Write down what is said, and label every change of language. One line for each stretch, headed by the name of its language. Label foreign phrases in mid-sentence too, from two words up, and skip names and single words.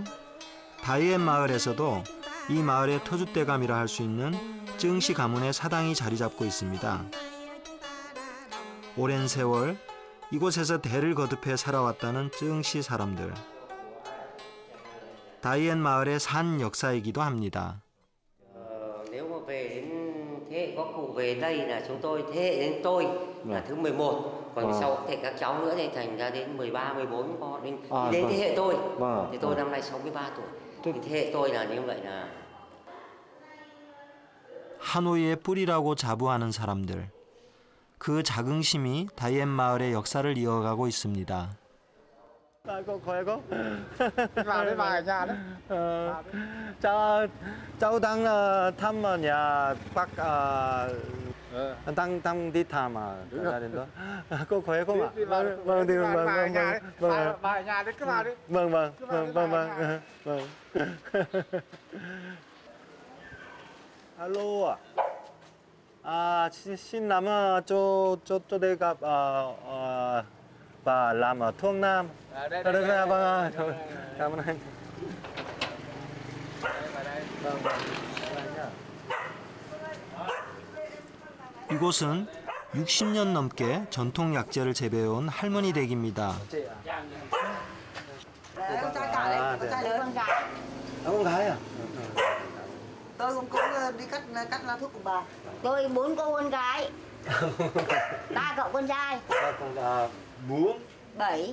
Korean: 다이엔 마을에서도 이 마을의 터줏대감이라 할 수 있는 증시 가문의 사당이 자리 잡고 있습니다. 오랜 세월 이곳에서 대를 거듭해 살아왔다는 쯔흥시 사람들. 다이엔 마을의 산 역사이기도 합니다.
Vietnamese: Nếu mà về đến thế hệ các cụ về đây là chúng tôi, thế hệ đến tôi là thứ 11, còn sau thế hệ các cháu nữa thì thành ra đến 13, 14 con đến thế hệ tôi. Thì tôi năm nay 63 tuổi. Thì thế hệ tôi là như vậy là
Korean: 하노이의 뿌리라고 자부하는 사람들. 그 자긍심이 다이엔 마을의 역사를 이어가고 있습니다.
Vietnamese: Cô khỏe không? Vào đây vào ở nhà đấy. Cháu đang thăm nhà bác đang đi thăm gia đình đó. Cô khỏe không ạ? Vâng, đi vâng. Vào ở nhà đấy, cứ vào đi. Vâng. Alo ạ. Xin làm chỗ đây gặp bà làm ở Thuông Nam. Đây, Vâng, cảm ơn anh. Vâng.
Korean: 이곳은 60년 넘게 전통 약재를 재배해온 할머니 댁입니다.
Vietnamese: Đấy, con trai cả đấy, con trai lớn. Con gái. Con gái à? Tôi cũng đi cắt lá thuốc của bà. Tôi 4 cô con gái, 3 cậu con trai, Bốn 7.